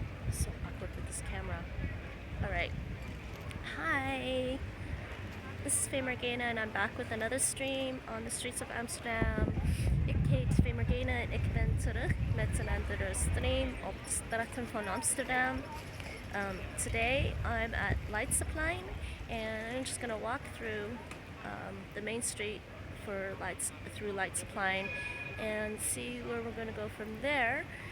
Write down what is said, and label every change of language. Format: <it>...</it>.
<en>So awkward with this camera. Alright. Hi. This is Faye Morgana and I'm back with another stream on the streets of Amsterdam.</en> <nl>Ik heet Faye Morgana en ik ben terug met een andere stream op de straten van Amsterdam.</nl> <en>Today I'm at Leidseplein and I'm just going to walk through the main street through Leidseplein and see where we're going to go from there.</en>